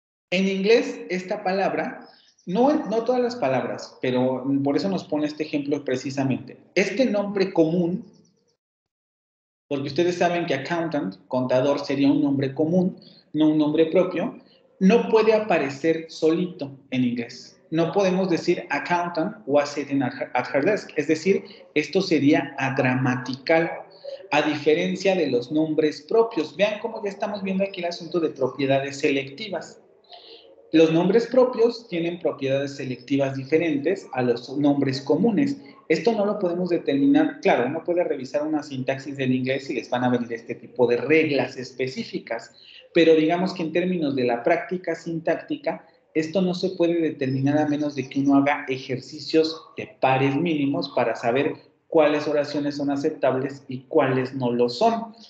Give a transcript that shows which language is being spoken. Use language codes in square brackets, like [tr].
[es] En inglés, esta palabra, no todas las palabras, pero por eso nos pone este ejemplo precisamente. Este nombre común, porque ustedes saben que accountant, contador, sería un nombre común, no un nombre propio, no puede aparecer solito en inglés. No podemos decir [en] accountant was sitting at her desk. [es] Es decir, esto sería agramatical, a diferencia de los nombres propios. Vean cómo ya estamos viendo aquí el asunto de propiedades selectivas. Los nombres propios tienen propiedades selectivas diferentes a los nombres comunes. Esto no lo podemos determinar. Claro, uno puede revisar una sintaxis del inglés y les van a venir este tipo de reglas específicas, pero digamos que en términos de la práctica sintáctica, esto no se puede determinar a menos de que uno haga ejercicios de pares mínimos para saber cuáles oraciones son aceptables y cuáles no lo son.